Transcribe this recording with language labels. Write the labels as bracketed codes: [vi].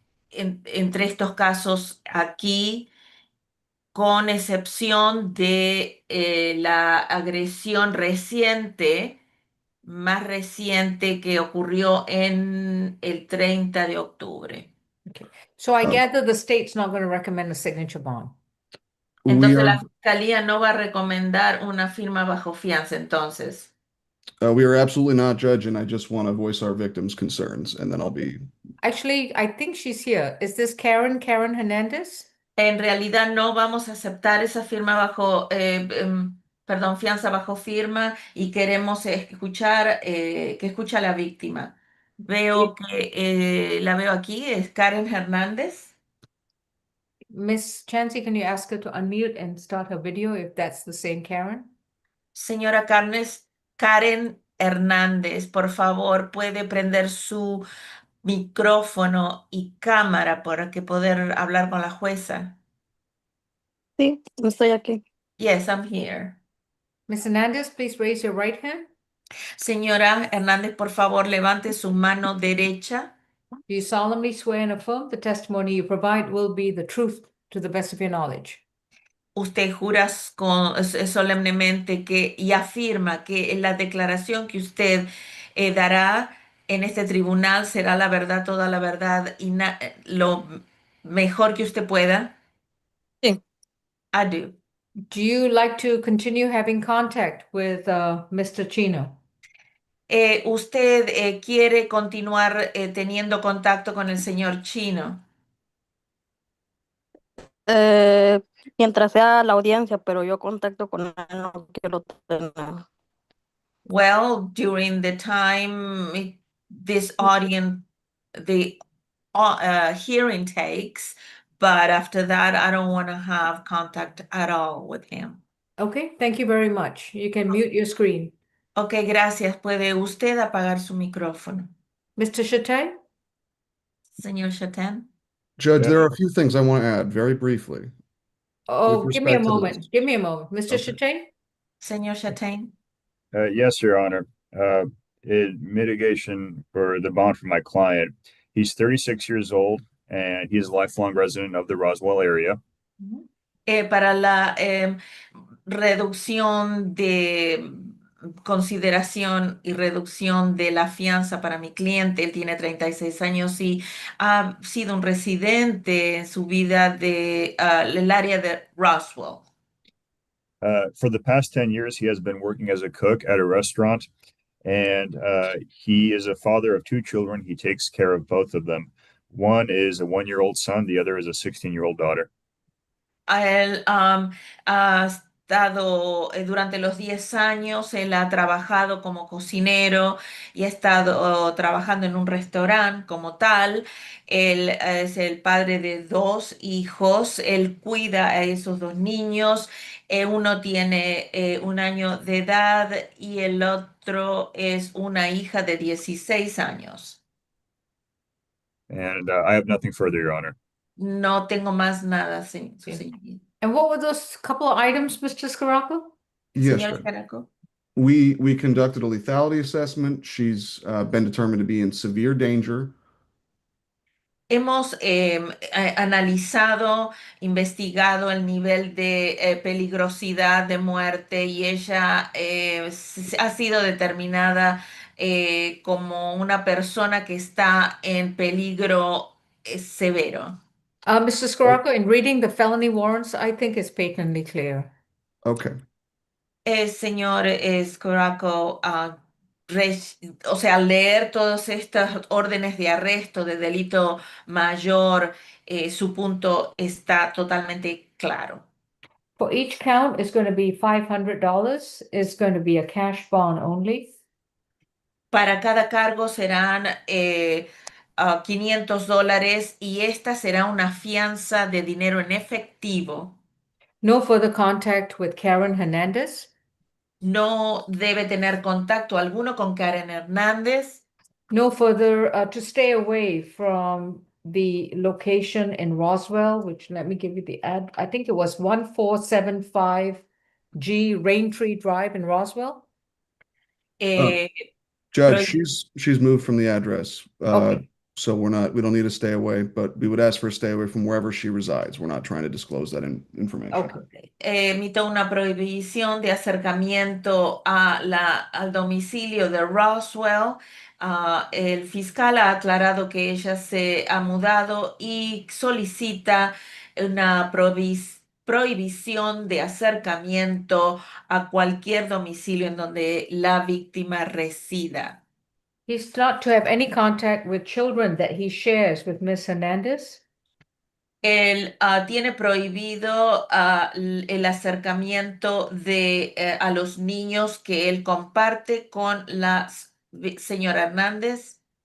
[es] entre estos casos aquí, con excepción de la agresión reciente, más reciente que ocurrió en el 30 de octubre. [en] Okay. So I Uh, gather the state's not going to recommend a signature bond. we [es] Entonces [en] are [es] la fiscalía no va a recomendar una firma bajo fianza, entonces. [en] we are absolutely not judging. I just want to voice our victims' concerns, and then I'll be. Actually, I think she's here. Is this Karen Hernandez? [es] En realidad no vamos a aceptar esa firma bajo, perdón, fianza bajo firma y queremos escuchar, que escucha a la víctima. Veo que la veo aquí, es Karen Hernández. [en] Miss Chansey, can you ask her to unmute and start her video if that's the same Karen? [es] Señora Karen Hernández, por favor, puede prender su micrófono y cámara para que poder hablar con la jueza. Sí, estoy aquí. [en] Yes, I'm here. Miss Hernandez, please raise your right hand. Señora Hernández, por favor, levante su mano derecha. Do you solemnly swear and affirm the testimony you provide will be the truth to the best of your knowledge? [es] Usted jura solemnemente que y afirma que la declaración que usted dará en este tribunal será la verdad, toda la verdad y lo mejor que usted pueda. Sí. [en] I do. Do you like to continue having contact with Mr. Chino? [es] ¿Usted quiere continuar teniendo contacto con el señor Chino? Mientras sea la audiencia, pero yo contacto con él no quiero tener. [en] Well, during the time this audience, the hearing takes, but after that, I don't want to have contact at all with him. Okay, thank you very much. You can mute your screen. [es] Ok, gracias. ¿Puede usted apagar su micrófono? [en] Mr. Chatay? [es] Señor Chatan. [en] Judge, Yeah. there are a few things I want to add very briefly. Oh, give me a respect to moment. this. Give me a moment. Mr. Okay. Chatay? [es] Señor Chatan. [en] Yes, Your Honor. In mitigation for the bond for my client, he's 36 years old and he's a lifelong resident of the Roswell area. [es] Para la reducción de consideración y reducción de la fianza para mi cliente. Él tiene 36 años y ha sido un residente en su vida de el área de Roswell. [en] For the past 10 years, he has been working as a cook at a restaurant, and he is a father of 2 children. He takes care of both of them. One is a 1-year-old son, the other is a 16-year-old daughter. [es] Él ha estado durante los 10 años, él ha trabajado como cocinero y ha estado trabajando en un restaurante como tal. Él es el padre de 2 hijos, él cuida a esos 2 niños. Uno tiene 1 año de edad y el otro es una hija de 16 años. [en] And I have nothing further, Your Honor. [es] No tengo más nada, su Bien. señoría. [en] And what were those couple of items, Mr. Scaraco? Yes, [es] Señor [en] Judge. [es] Caraco. [en] We conducted a lethality assessment. She's been determined to be in severe danger. [es] Hemos analizado, investigado el nivel de peligrosidad de muerte y ella ha sido determinada como una persona que está en peligro severo. [en] Mr. Scaraco, in reading the felony warrants, I think it's patently clear. Okay. [es] Señor Scoraco, o sea, leer todas estas órdenes de arresto de delito mayor, su punto está totalmente claro. [en] For each count, it's going to be $500. It's going to be a cash bond only. [es] Para cada cargo serán $500 y esta será una fianza de dinero en efectivo. [en] No further contact with Karen Hernandez. [es] No debe tener contacto alguno con Karen Hernández. [en] No further, to stay away from the location in Roswell, which let me give you the ad. I think it was 1475G Raintree Drive in Roswell. Eh, Judge, Prohib- she's moved from the address. Okay. So we don't need to stay away, but we would ask for a stay away from wherever she resides. We're not trying to disclose that information. Okay. [es] Emito una prohibición de acercamiento al domicilio de Roswell. El fiscal ha aclarado que ella se ha mudado y solicita una prohibición de acercamiento a cualquier domicilio en donde la víctima resida. [en] He's not to have any contact with children that he shares with Miss Hernandez. [es] Él tiene prohibido el acercamiento a los niños que él comparte con la señora Hernández.